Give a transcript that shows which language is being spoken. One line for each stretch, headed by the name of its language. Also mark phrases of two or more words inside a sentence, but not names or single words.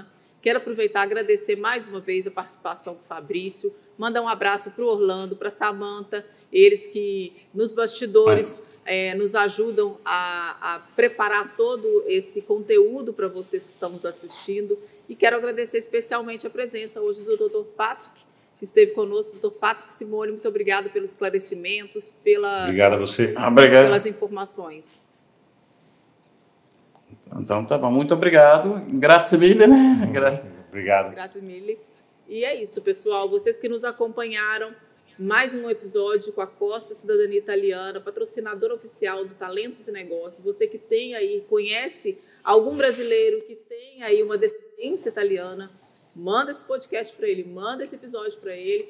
Portuguese: Quero aproveitar e agradecer mais uma vez a participação do Fabrício, mandar um abraço para o Orlando, para a Samantha, eles que nos bastidores nos ajudam a preparar todo esse conteúdo para vocês que estão nos assistindo. E quero agradecer especialmente a presença hoje do Dr. Patrick, que esteve conosco. Dr. Patrick Simone, muito obrigado pelos esclarecimentos, Obrigado a você. pelas informações. Então tá bom, muito obrigado.
Italian: Grazie mille,
Portuguese: né? Obrigado.
Italian: Grazie mille.
Portuguese: E é isso, pessoal. Vocês que nos acompanharam, mais um episódio com a Costa Cidadania Italiana, patrocinadora oficial do Talentos e Negócios. Você que tem aí, conhece algum brasileiro que tem aí uma descendência italiana, manda esse podcast para ele, manda esse episódio para ele.